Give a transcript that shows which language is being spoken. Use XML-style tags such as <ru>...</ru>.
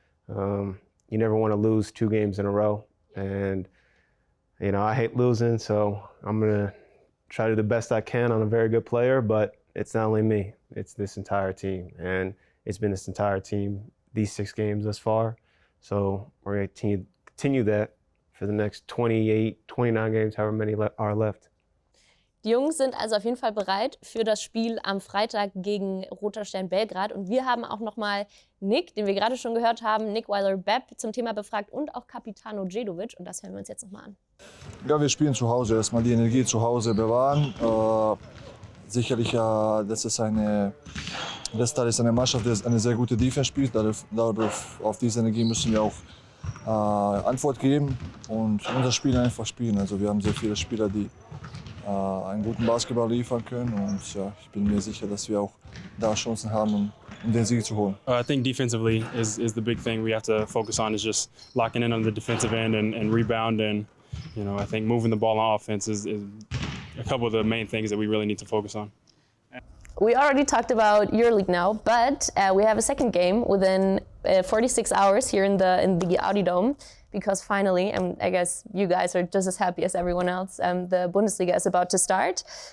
<en>You never want to lose 2 games in a row. And, you know, I hate losing, so I'm going to try to do the best I can on a very good player, but it's not only me, it's this entire team. And it's been this entire team, these 6 games thus far. So we're going to continue that for the next 28, 29 games, however many are left.</en> <de>Die Jungs sind also auf jeden Fall bereit für das Spiel am Freitag gegen Roter Stern Belgrad. Und wir haben auch nochmal Nick, den wir gerade schon gehört haben, Nick Weiler-Bepp zum Thema befragt und auch Capitano Djedovic. Und das hören wir uns jetzt nochmal an. Ja, wir spielen zu Hause. Erstmal die Energie zu Hause bewahren. Sicherlich, das ist eine Mannschaft, die eine sehr gute Defense spielt. Auf diese Energie müssen wir auch Antwort geben und unser Spiel einfach spielen. Also wir haben sehr viele Spieler, die einen guten Basketball liefern können, und ja, ich bin mir sicher, dass wir auch da Chancen haben, um den Sieg zu holen.</de> <en>I think defensively is the big thing we have to focus on, is just locking in on the defensive end and rebound, and you know, I think moving the ball on offense is a couple of the main things that we really need to focus on. We already talked about EuroLeague now, but we have a second game within 46 hours here in the Außerdem, because finally, and I guess you guys are just as happy as everyone else, the Bundesliga is about to start.</en>